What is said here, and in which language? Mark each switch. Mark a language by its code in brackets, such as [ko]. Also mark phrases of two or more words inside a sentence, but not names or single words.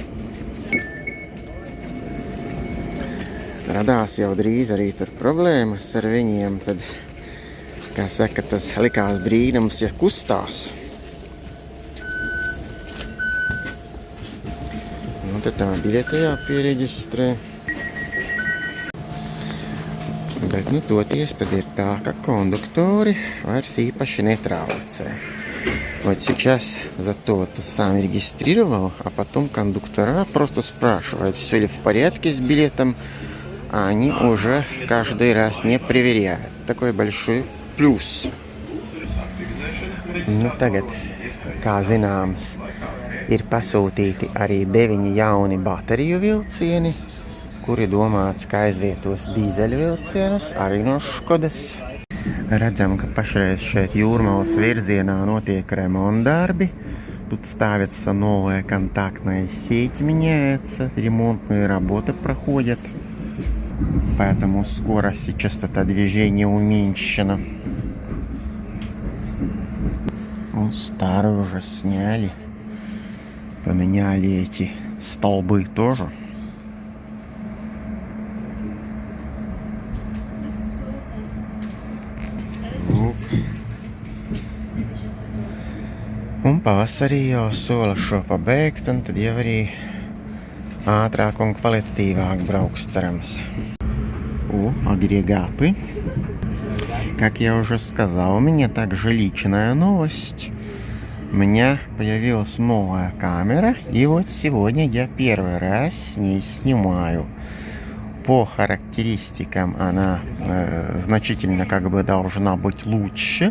[lv] Radās jau drīz arī tur problēmas ar viņiem, tad, kā saka, tas likās brīnums, ja kustās. Tad tā biļete jāpiereģistrē. Bet, toties tad ir tā, ka konduktori vairs īpaši netraucē. [ru] Вот сейчас зато ты сам регистрировал, а потом кондуктора просто спрашивают, все ли в порядке с билетом, а они уже каждый раз не проверяют. Такой большой плюс. [lv] Tagad, kā zināms, ir pasūtīti arī 9 jauni bateriju vilcieni, kuri domāts, ka aizvietos dīzeļu vilcienus arī no Škodas. Redzam, ka pašreiz šeit Jūrmalas virzienā notiek ремонтдарби. [ru] Тут ставится новая контактная сеть, меняется, ремонтные работы проходят. Поэтому скорость и частота движения уменьшена. Старую уже сняли. Поменяли эти столбы тоже. [lv] Un pavasarī jau sola šo pabeigt, un tad jau arī ātrāk un kvalitatīvāk brauks, cerams. [ru] Агрегаты. Как я уже сказал, у меня также личная новость. У меня появилась новая камера, и вот сегодня я первый раз с ней снимаю. По характеристикам она значительно как бы должна быть лучше.